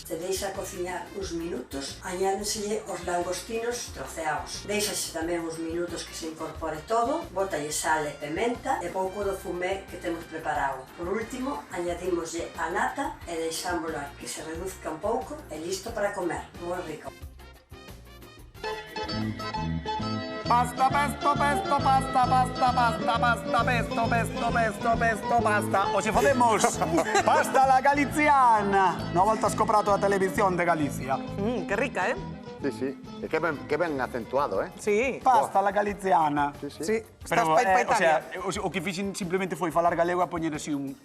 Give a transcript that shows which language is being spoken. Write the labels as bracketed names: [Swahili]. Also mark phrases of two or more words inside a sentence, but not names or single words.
[Galician] Se deixa cociñar uns minutos, añádenselle os langostinos troceados. Deixase tamén uns minutos que se incorpore todo, botalle sal e pementa e pouco do fumé que temos preparado. Por último, añadimoslle a nata e deixámola que se reduzca un pouco e listo para comer. Moi rico. Pasta, pesto, pesto, pasta, pasta, pasta, pasta, pesto, pesto, pesto, pesto, pasta. Hoxe facemos pasta la galiziana. No voltas co Prato da Televisión de Galicia. Que rica, Sí, sí. E que ben acentuado, Sí. Pasta la galiziana. Sí. Estás Pero, pa [Spanish] o sea, [Galician] Italia. o que fixen simplemente foi falar galego e poñer así un